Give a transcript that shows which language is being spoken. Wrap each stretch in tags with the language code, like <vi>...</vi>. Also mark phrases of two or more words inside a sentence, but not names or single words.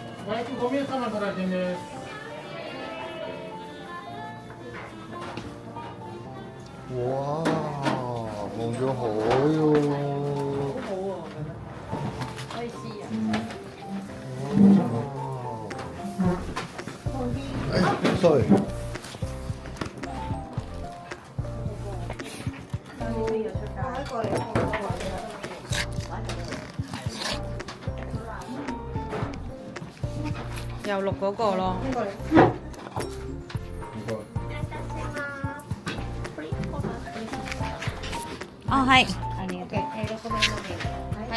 <ja>最初5名様から順です。</ja> <yue>哇，望咗海喎。可以試啊！哎，sorry。又錄嗰個咯。哦，係。</yue> <ja>ありがとう。6名のみ。</ja>